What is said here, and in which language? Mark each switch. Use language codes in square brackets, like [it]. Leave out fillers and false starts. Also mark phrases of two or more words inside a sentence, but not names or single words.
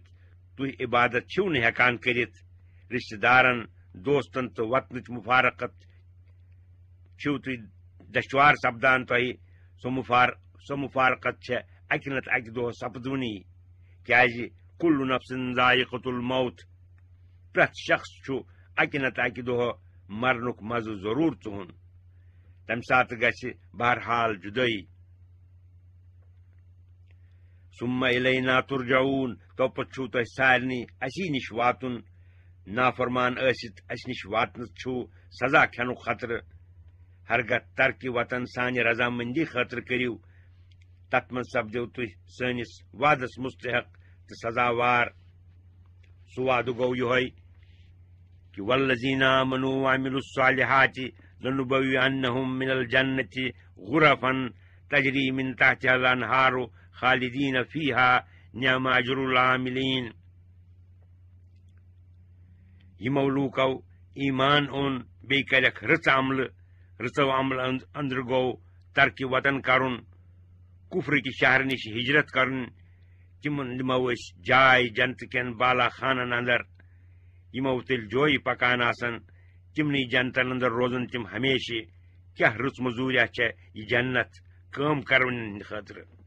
[ks] تُہۍ عبادت چھِو نہٕ ہٮ۪کان کٔرِتھ رشتہٕ دارن دوستن تہٕ وطنٕچ مفارقت چھِو تُہۍ دشوار سپدان تۄہہِ سۄ مفارقت چھےٚ اکہِ نتہٕ اکہِ دۄہ سپدوٕنی کیازِ [ar] کُلُّ نفسن ذائقۃ الموت [ks] پرٛٮ۪تھ شخص چھُ اکہِ نتہٕ اکہِ دۄہ مرنُک مزٕ ضروٗر ژُہُن تمہِ ساتہٕ گژھِ بہرحال جُدٲیی [ar] ثم الینا ترجعون [ks] توپتہٕ چھُو تۄہہِ سارنٕے اسی نِش واتُن نافرمان ٲسِتھ اسہِ نِش واتنس چھُو سزا کھٮ۪نُک خطرٕ ہرگاہ ترکہِ وطن سانہِ رضامندی خٲطرٕ کٔرِو تتھ منٛز سپدِو تُہۍ سٲنِس وعدس مستحق تہٕ سزاوار سُہ وعدٕ گوٚو یِہوے کہ [ar] والذین آمنوا وعملوا الصالحات لنبوئنہم من الجنة غرفا تجری من تحتها الانہار خالدین فیہا نعم اجر العاملین [ks] یمو لوٗکو ایمان اوٚن بیٚیہِ کرکھ رٕژو عملہٕ أنٛدرٕ گوٚو ترکہِ وطن کرُن کُفرٕکہِ شہرٕ نِش ہجرت کرُن تِمن دِمو أسۍ جاے جنتہٕ کٮ۪ن بالا خانن اندر یمو تیٚلہِ جویہِ پکان آسن تِمنٕے جنتن اندر روزن تِم ہمیشہِ کیاہ رٕژ مٔزوٗریا چھےٚ یہِ جنت کٲم کرون ہٕنٛدِ خٲطرٕ